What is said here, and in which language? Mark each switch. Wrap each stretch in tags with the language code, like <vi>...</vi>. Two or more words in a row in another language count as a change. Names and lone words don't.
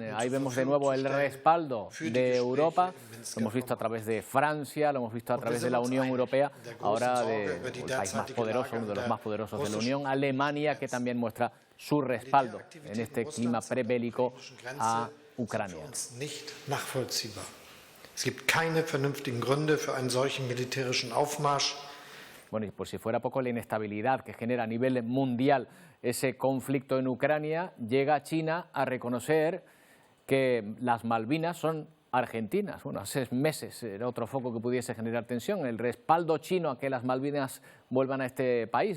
<es>Ahí vemos de nuevo el respaldo de Europa, lo hemos visto a través de Francia, lo hemos visto a través de la Unión Europea, ahora del país más poderoso, uno de los más poderosos de la Unión, Alemania, que también muestra su respaldo en este clima prebélico a Ucrania.</es> <de>Es gibt keine vernünftigen Gründe für einen solchen militärischen Aufmarsch.</de> <es>Bueno, y por si fuera poco, la inestabilidad que genera a nivel mundial ese conflicto en Ucrania, llega China a reconocer que las Malvinas son argentinas. Bueno, hace meses era otro foco que pudiese generar tensión, el respaldo chino a que las Malvinas vuelvan a este país.</es>